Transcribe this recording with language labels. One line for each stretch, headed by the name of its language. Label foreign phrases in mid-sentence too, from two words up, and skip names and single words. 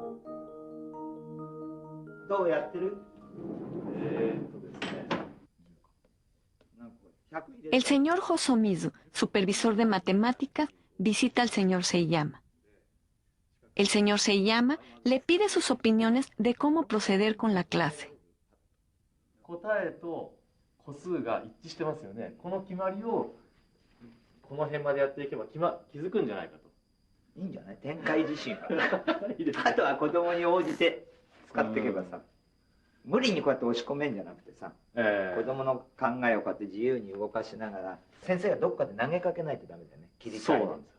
Spanish: El señor Hosomizu, supervisor de matemáticas, visita al señor Seiyama. El señor Seiyama le pide sus opiniones de cómo proceder con la clase.
Japanese: 個数が一致してますよね。この決まりをこの辺までやっていけば気づくんじゃないかと。いいんじゃない？展開自身は。あとは子供に応じて使っていけばさ、無理にこうやって押し込めんじゃなくてさ、子供の考えをこうやって自由に動かしながら、先生がどっかで投げかけないとダメだよね。切り替えて。そうなんですよ。